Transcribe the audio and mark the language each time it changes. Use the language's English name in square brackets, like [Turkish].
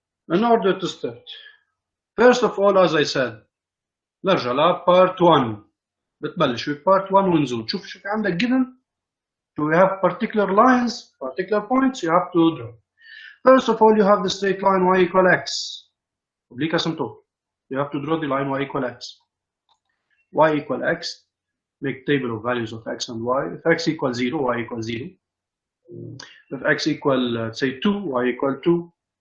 [English] In order to start, first of all, as I said, [Arabic] نرجع ل [English] part 1. [Arabic] بتبلش ب part 1 ونزول. شوف شو في عندك given. [English] So we have particular lines, particular points you have to draw. First of all, you have the straight line y equal x. Oblique asymptote. You have to draw the line y equal x. Y equal x. Make table of values of x and y. If x equals 0, y equals 0. If x equal, say 2, y equal 2.